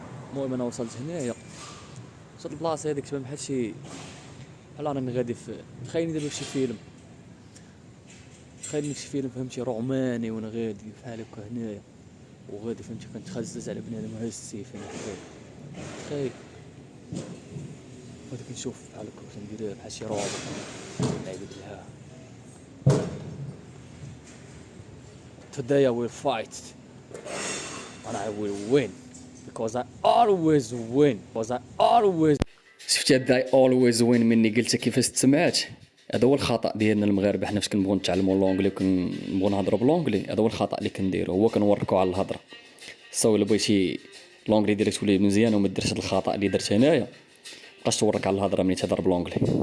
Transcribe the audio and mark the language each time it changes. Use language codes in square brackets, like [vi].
[ar] المهم انا وصلت هنايا، وصلت البلاصه هذيك تبان بحال راني غادي في، تخيلني دابا في شي فيلم، تخيلني في شي فيلم فهمتي روماني، وانا غادي بحال هكا هنايا وغادي فهمتي كنتخزز على بنادم وهاز السيف انا تخيل غادي كنشوف بحال هكا كندير بحال شي روبوت لعيبه بالها. [en] Today I will fight and I will win because I always win, because I always. [ar] شفتي هاد [en] I always win [ar] مني قلتها كيفاش تسمعات؟ هذا هو الخطا ديالنا المغاربه، حنا فاش كنبغيو نتعلموا اللونجلي وكنبغيو نهضروا بالونجلي، هذا هو الخطا اللي كنديرو، هو كنوركو على الهضره. سو الا بغيتي اللونجلي ديالك تولي مزيان وما ديرش هاد الخطا اللي درت هنايا، مابقاش تورك على الهضره ملي تهضر بالونجلي.